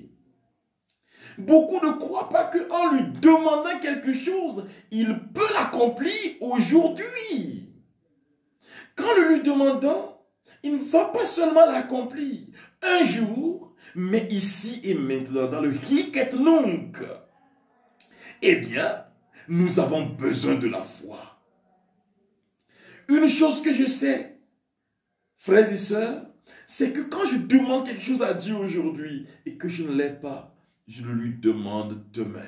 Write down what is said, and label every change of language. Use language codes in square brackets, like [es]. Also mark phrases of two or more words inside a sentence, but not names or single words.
[fr] Beaucoup ne croient pas qu'en lui demandant quelque chose, il peut l'accomplir aujourd'hui. Qu'en le lui demandant, il ne va pas seulement l'accomplir un jour, mais ici et maintenant, dans le [la] hic et nunc. [fr] Eh bien, nous avons besoin de la foi. Une chose que je sais, frères et sœurs, c'est que quand je demande quelque chose à Dieu aujourd'hui et que je ne l'ai pas, je le lui demande demain.